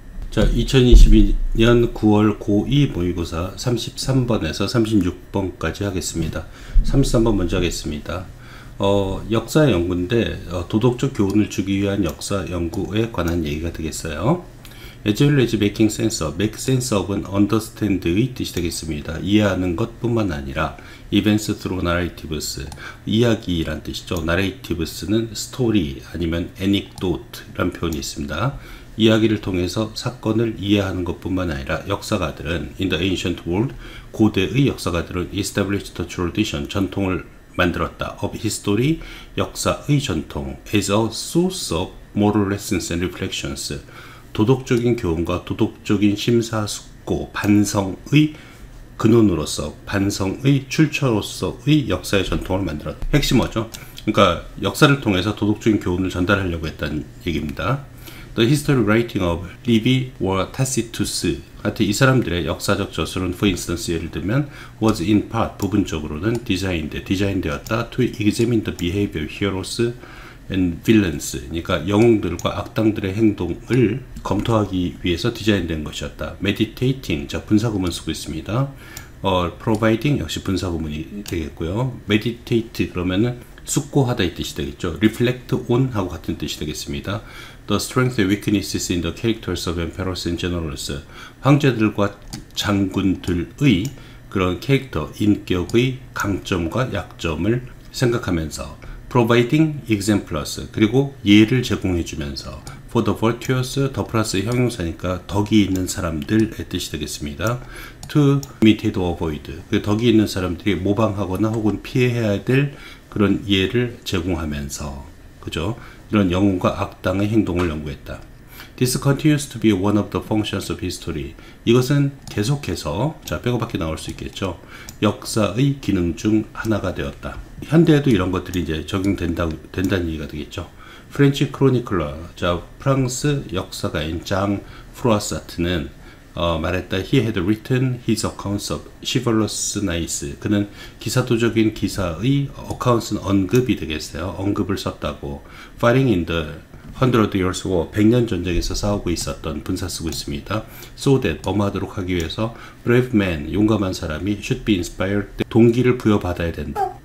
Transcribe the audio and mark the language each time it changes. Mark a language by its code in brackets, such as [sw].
[ko] 자, 2022년 9월 고2 모의고사 33번에서 36번까지 하겠습니다. 33번 먼저 하겠습니다. 역사 연구인데 도덕적 교훈을 주기 위한 역사 연구에 관한 얘기가 되겠어요. [en] As well as making sense of, make sense of은 understand의 [ko] 뜻이 되겠습니다. 이해하는 것 뿐만 아니라 [en] events through narratives, [ko] 이야기란 뜻이죠. narratives는 story 아니면 anecdote 란 표현이 있습니다. 이야기를 통해서 사건을 이해하는 것 뿐만 아니라 역사가들은 [en] in the ancient world, [ko] 고대의 역사가들은 [en] established the tradition, [ko] 전통을 만들었다. [en] of history, [ko] 역사의 전통 [en] as a source of moral lessons and reflections, [ko] 도덕적인 교훈과 도덕적인 심사숙고, 반성의 근원으로서, 반성의 출처로서의 역사의 전통을 만들었다. 핵심 뭐죠? 그러니까 역사를 통해서 도덕적인 교훈을 전달하려고 했다는 얘기입니다. [en] The history writing of Livy or Tacitus, [ko] 하여튼 이 사람들의 역사적 저술은 [en] for instance [ko] 예를 들면 [en] was in part, [ko] 부분적으로는 디자인되었다 [en] to examine the behavior of heroes and villains, [ko] 그러니까 영웅들과 악당들의 행동을 검토하기 위해서 디자인된 것이었다. Meditating, 자 분사구문 쓰고 있습니다. Providing 역시 분사구문이 되겠고요. Meditate 그러면은 숙고하다 이 뜻이 되겠죠. Reflect on 하고 같은 뜻이 되겠습니다. [en] The strength and weaknesses in the characters of emperors and generals, [ko] 황제들과 장군들의 그런 캐릭터, 인격의 강점과 약점을 생각하면서 [en] providing examples, [ko] 그리고 예를 제공해주면서 [en] for the virtuous, [ko] 더 플러스 형용사니까 덕이 있는 사람들의 뜻이 되겠습니다. [en] to imitate or avoid, [ko] 그 덕이 있는 사람들이 모방하거나 혹은 피해야 될 그런 예를 제공하면서, 그죠? 이런 영웅과 악당의 행동을 연구했다. [en] This continues to be one of the functions of history. [ko] 이것은 계속해서, 자, 빼고밖에 나올 수 있겠죠. 역사의 기능 중 하나가 되었다. 현대에도 이런 것들이 이제 적용된다는 얘기가 되겠죠. 프렌치 크로니클러, 자, 프랑스 역사가인 장 프로아사트는 말했다. [en] He had written his accounts of chivalrous knights. [ko] 그는 기사도적인 기사의 accounts는 언급이 되겠어요. 언급을 썼다고. [en] Fighting in the 100 Years War, [ko] 100년 전쟁에서 싸우고 있었던 분사 쓰고 있습니다. So that, 엄하도록 하기 위해서 [en] brave man, [ko] 용감한 사람이 [en] should be inspired, [ko] 동기를 부여받아야 된다.